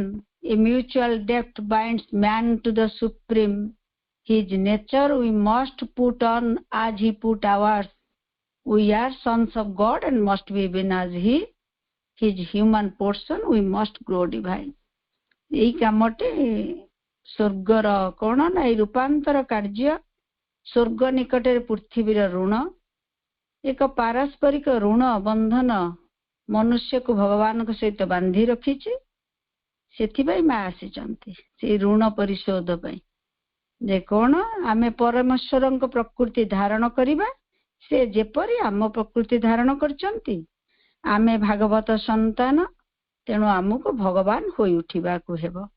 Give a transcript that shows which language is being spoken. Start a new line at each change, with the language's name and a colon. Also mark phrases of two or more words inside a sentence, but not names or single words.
English: A mutual debt binds man to the supreme. His nature we must put on as he put ours. We are sons of God and must be even as he. His human portion we must grow divine.
Odia: এই କାମଟି ସ୍ୱର୍ଗର କଣ ନା ଏଇ ରୂପାନ୍ତର କାର୍ଯ୍ୟ ସ୍ୱର୍ଗ ନିକଟରେ ପୃଥିବୀର ଋଣ ଏକ ପାରସ୍ପରିକ ଋଣ ବନ୍ଧନ ମନୁଷ୍ୟକୁ ଭଗବାନଙ୍କ ସହିତ ବାନ୍ଧି ରଖିଛି ସେଥିପାଇଁ ମା ଆସିଛନ୍ତି ସେଇ ଋଣ ପରିଶୋଧ ପାଇଁ ଯେ କଣ ଆମେ ପରମେଶ୍ୱରଙ୍କ ପ୍ରକୃତି ଧାରଣ କରିବା ସେ ଯେପରି ଆମ ପ୍ରକୃତି ଧାରଣ କରିଛନ୍ତି ଆମେ ଭାଗବତ ସନ୍ତାନ ତେଣୁ ଆମକୁ ଭଗବାନ ହୋଇ ଉଠିବାକୁ ହେବ।